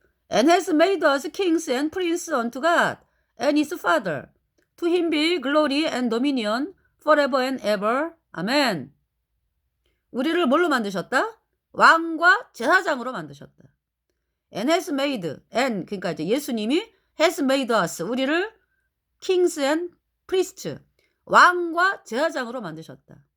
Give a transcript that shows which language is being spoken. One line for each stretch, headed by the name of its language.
English: And has made us kings and princes unto God and his Father. To him be glory and dominion forever and ever.
Korean: 아멘. 우리를 뭘로 만드셨다? 왕과 제사장으로 만드셨다.
English: And has made, and
Korean: 그러니까 이제 예수님이
English: has made us, 우리를 kings and priests,
Korean: 왕과 제사장으로 만드셨다.